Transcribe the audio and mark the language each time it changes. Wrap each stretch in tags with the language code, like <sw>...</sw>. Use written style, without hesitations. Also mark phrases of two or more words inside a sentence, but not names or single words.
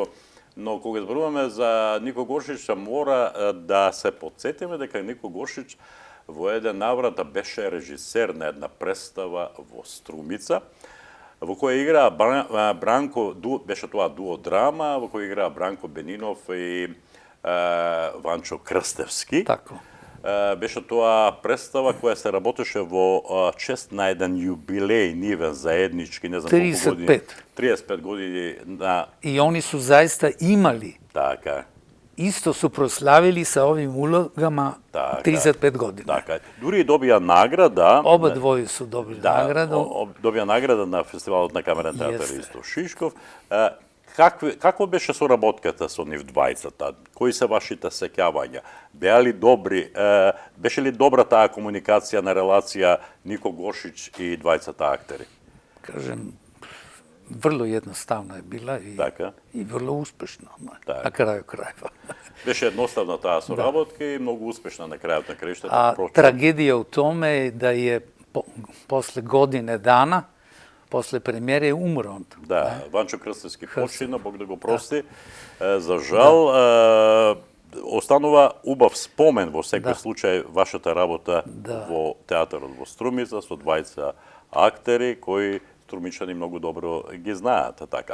<mk>Но кога зборуваме за Нико Горшич, мора да се подсетиме дека Нико Горшич во еден наврат беше режисер на една представа во Струмица, во која играа Бранко, беше тоа дуодрама, во која играа Бранко Бенинов и Ванчо Крстевски.</mk> <sr>Тако.</sr> <mk>Беше тоа представа која се работеше во чест на еден јубилеј нивен заеднички, не знам 35. колку години. 35 години на...</mk> <sr>I oni su zaista imali.</sr> <mk>Така.</mk> <sr>Isto su proslavili sa ovim ulogama 35 godina.</sr> <mk>Така. Дури добија награда.</mk> <sr>Оба двоје su dobili nagradu.</sr> <mk>Добија награда на фестивалот на камерен театар исто Шишков. Какво беше соработката со нив двајцата? Кои се вашите сеќавања? Беа ли добри? Беше ли добра таа комуникација на релација Нико Гошич и двајцата актери?</mk> <sr>Кажем, vrlo jednostavna je bila i vrlo uspešna na kraju krajeva.</sr> <mk>Беше едноставна таа соработка и многу успешна на крајот на краиштата.</mk> <sr>A tragedija u tome je da je posle godine dana, posle premijere je umro on.</sr> <mk>Да, Ванчо Крстевски почина, Бог да го прости. За жал, останува убав спомен во секој случај вашата работа во театарот во Струмица со двајца актери кои струмичани многу добро ги знаат, така.</mk>